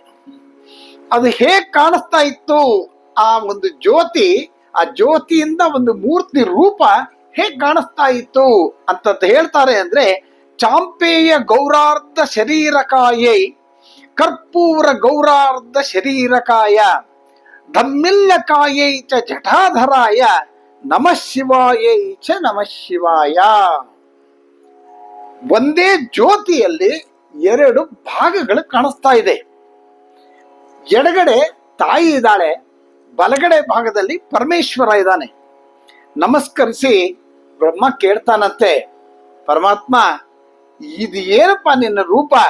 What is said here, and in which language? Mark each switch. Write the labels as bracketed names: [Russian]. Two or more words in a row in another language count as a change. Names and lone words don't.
[Kannada] ಅದು ಹೇಗ್ ಕಾಣಿಸ್ತಾ ಇತ್ತು ಆ ಒಂದು ಜ್ಯೋತಿ, ಆ ಜ್ಯೋತಿಯಿಂದ ಒಂದು ಮೂರ್ತಿ ರೂಪ ಹೇಗ್ ಕಾಣಿಸ್ತಾ ಇತ್ತು ಅಂತ ಹೇಳ್ತಾರೆ ಅಂದ್ರೆ, [Sanskrit] ಚಾಂಪೇಯ ಗೌರಾರ್ಧ ಶರೀರಕಾಯೈ ಕರ್ಪೂರ ಗೌರಾರ್ಧ ಶರೀರಕಾಯ ಧಮ್ಮಿಲ್ಲಕಾಯೈ ಚ ಜಟಾಧರಾಯ ನಮಃ ಶಿವಾಯೈ ಚ ನಮಃ ಶಿವಾಯ. [Kannada] ಒಂದೇ ಜ್ಯೋತಿಯಲ್ಲಿ ಎರಡು ಭಾಗಗಳು ಕಾಣಿಸ್ತಾ ಇದೆ. ಎಡಗಡೆ ತಾಯಿ ಇದ್ದಾಳೆ, ಬಲಗಡೆ ಭಾಗದಲ್ಲಿ ಪರಮೇಶ್ವರ ಇದ್ದಾನೆ. ನಮಸ್ಕರಿಸಿ ಬ್ರಹ್ಮ ಕೇಳ್ತಾನಂತೆ, ಪರಮಾತ್ಮ ಇದು ಏನಪ್ಪ ನಿನ್ನ ರೂಪ?